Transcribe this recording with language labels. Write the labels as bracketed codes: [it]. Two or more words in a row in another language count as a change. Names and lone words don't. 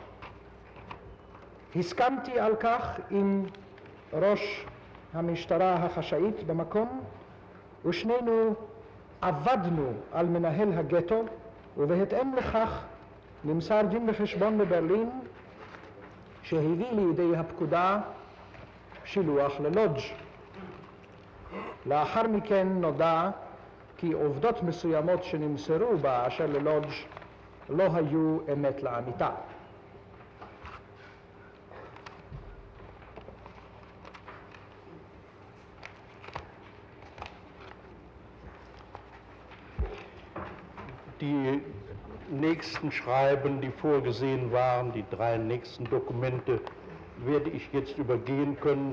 [he] הסכמתי על כך עם ראש המשטרה החשאית במקום, ושנינו עבדנו על מנהל הגטו, ובהתאם לכך נמסר דין וחשבון בברלין שהביא לידי הפקודה שילוח ללודג'. לאחר מכן נודע כי עובדות מסוימות שנמסרו באשר ללודג' לא היו אמת לאמיתה. [de] Die nächsten Schreiben, die vorgesehen waren, die 3 nächsten Dokumente, werde ich jetzt übergehen können.